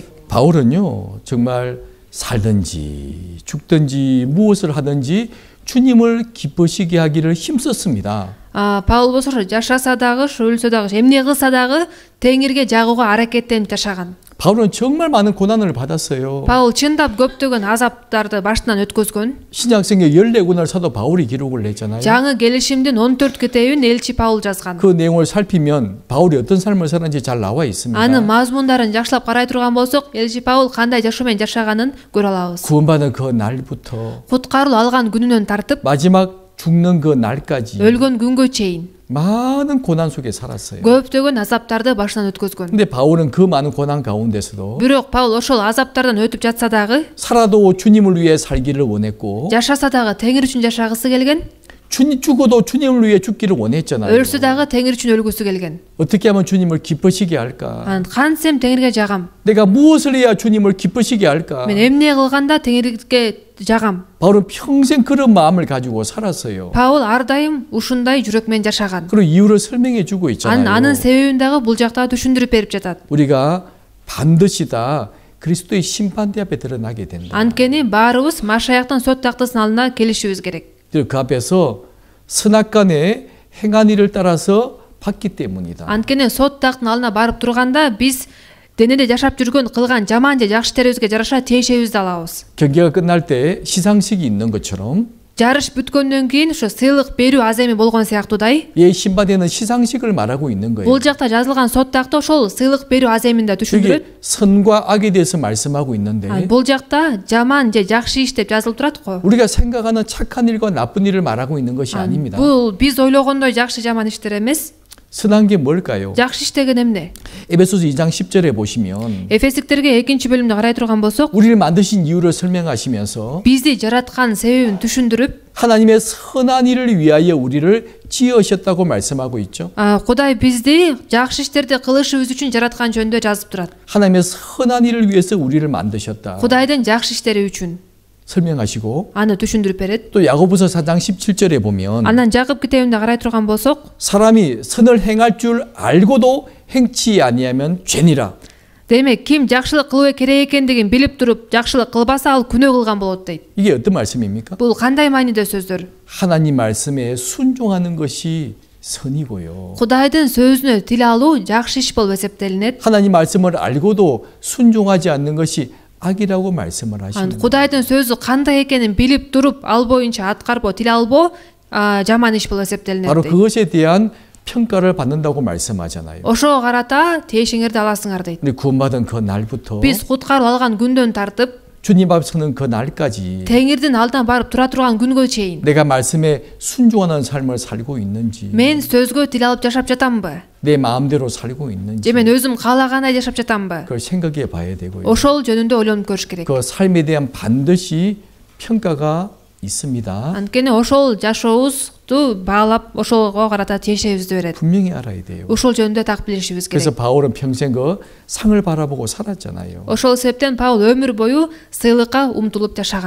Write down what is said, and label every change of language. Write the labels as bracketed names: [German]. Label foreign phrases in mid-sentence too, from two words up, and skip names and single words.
[Korean] 바울은요, 정말 살든지 죽든지 무엇을 하든지 주님을 기쁘시게 하기를 힘썼습니다. [Kyrgyz] Паул болсо жашаса дагы, өлсө дагы, эмне кылса дагы теңирге жагууга аракеттенип жашаган. [Korean] 바울은 정말 많은 고난을 받았어요. [Kyrgyz] Паул чындап көптөгөн азаптарды башынан өткөзгөн. [Korean] 신약성경 14권을 사도 바울이 기록을 했잖아요. [Kyrgyz] жаңы келишимдин 14 китебин элчи Паул жазган. [Korean] 그 내용을 살피면 바울이 어떤 삶을 살았는지 잘 나와 있습니다. [Kyrgyz] Анын мазмундарын жакшылап карай турган болсок, элчи Паул кандай жашоо менен жашаганын көрө алабыз. [Korean] 구원받은 그 날부터 [Kyrgyz] Куткарылуу алган күнүнөн тартып, [Korean] 마지막 죽는 그 날까지 [Kyrgyz] өлгөн күнгө чейин [Korean] 많은 고난 속에 살았어요. [Kyrgyz] көптөгөн азаптарды башынан өткөзгөн. [Korean] 근데 바울은 그 많은 고난 가운데서도 [Kyrgyz] Бирок Паул ошол азаптардан өтүп жатса дагы, [Korean] 살아도 주님을 위해 살기를 원했고 [Kyrgyz] жашаса дагы теңир үчүн жашагысы келген, [Korean] 죽어도 주님을 위해 죽기를 원했잖아요. [Kyrgyz] өлсө дагы теңир үчүн өлгүсү келген. [Korean] 어떻게 하면 주님을 기쁘시게 할까? [Kyrgyz] Анан кантсем теңирге жагам. [Korean] 내가 무엇을 해야 주님을 기쁘시게 할까? [Kyrgyz] Мен эмне кылганда теңирге жагам. [Korean] 바울은 평생 그런 마음을 가지고 살았어요. [Kyrgyz] Паул ар дайым ушундай жүрөк менен жашаган. [Korean] 그리고 이유를 설명해 주고 있잖아요. [Kyrgyz] Анын себебин дагы бул жакта түшүндүрүп берип жатат. [Korean] 우리가 반드시 다 그리스도의 심판대 앞에 드러나게 된다. [Kyrgyz] Анткени баарыбыз Машаяктын сот тактысынын алдына келишибиз керек. [Korean] 그 앞에서 선악간에 행한 일을 따라서 받기 때문이다. [Kyrgyz] Анткени сот тактынын алдына барып турганда биз денеде жашап жүргөн кылган жаман же жакшы иштерибизге жараша тиешебизди алабыз. [Korean] 경기가 끝날 때 시상식이 있는 것처럼 [Kyrgyz] Жарыш бүткөндөн кийин ошо сыйлык берүү аземи болгон сыяктуудай, [Korean] 예, 신바대는 시상식을 말하고 있는 거예요. [Kyrgyz] бул жакта жазылган сот такты ошол сыйлык берүү аземин да түшүндүрөт. [Korean] 여기 선과 악에 대해서 말씀하고 있는데 [Kyrgyz] Бул жакта жаман же жакшы иш деп жазылып турат го. [Korean] 우리가 생각하는 착한 일과 나쁜 일을 말하고 있는 것이 아닙니다. [Kyrgyz] Бул биз ойлогондой жакшы жаман иштер эмес. [Korean] 선한 게 뭘까요? [Kyrgyz] Жакшы иш деген эмне? [Korean] 에베소서 2장 10절에 보시면 [Kyrgyz] Эфесиктерге 2-бөлүмдө карай турган болсок, [Korean] 우리를 만드신 이유를 설명하시면서 [Kyrgyz] бизди жараткан себебин түшүндүрүп, [Korean] 하나님의 선한 일을 위하여 우리를 지으셨다고 말씀하고 있죠. [Kyrgyz] Кудай бизди жакшы иштерди кылышыбыз үчүн жараткан жөнүндө жазып турат. [Korean] 하나님의 선한 일을 위해서 우리를 만드셨다. [Kyrgyz] Кудайдын жакшы иштери үчүн [Korean] 설명하시고 [Kyrgyz] аны түшүндүрүп берет. [Korean] 또 야고보서 4장 17절에 보면 [Kyrgyz] Андан Жакып китебинде карай турган болсок, [Korean] 사람이 선을 행할 줄 알고도 행치 아니하면 죄니라. [Kyrgyz] демек ким жакшылык кылуу керек экендигин билип туруп жакшылык кылбаса ал күнөө кылган болот дейт. [Korean] 이게 어떤 말씀입니까? [Kyrgyz] Бул кандай маанидүү сөздөр? [Korean] 하나님 말씀에 순종하는 것이 선이고요. [Kyrgyz] Кудайдын сөзүнө тил алуу жакшы иш болуп эсептелинет. [Korean] 하나님 말씀을 알고도 순종하지 않는 것이 악이라고 말씀을 하시는 거예요. [Kyrgyz] Кудайдын сөзү кандай экенин билип туруп ал боюнча аткарбоо, тил албоо жаман иш болуп эсептелинет. [Korean] 바로 [Kyrgyz] дейт. [Korean] 그것에 대한 평가를 받는다고 말씀하잖아요. [Kyrgyz] Ошого карата тиешиңерди аласыңар дейт. [Korean] 근데 구원받은 그 날부터 [Kyrgyz] Биз куткарып алган күндөн тартып [Korean] 주님 앞에 서는 그 날까지 [Kyrgyz] теңирдин алдына барып тура турган күнгө чейин [Korean] 내가 말씀에 순종하는 삶을 살고 있는지 [Kyrgyz] мен сөзгө тил алып жашап жатамбы? [Korean] 내 마음대로 살고 있는지 [Kyrgyz] же мен өзүм каалагандай жашап жатамбы? [Korean] 그걸 생각해 봐야 되고요. [Kyrgyz] ошол жөнүндө ойлонуп көрүш керек. [Korean] 그 삶에 대한 반드시 평가가 있습니다. [Kyrgyz] Анткени ошол жашообуз сыйлыкту баалап ошого карата тиешебизди берет. [Korean] 분명히 알아야 돼요. [Kyrgyz] ошол жөнүндө так билишибиз [Korean] 그래서 [Kyrgyz] керек. [Korean] 바울은 평생 그 상을 바라보고 살았잖아요. [Kyrgyz] ошол себептен Паул өмүр бою сыйлыкка умтулуп жашаган.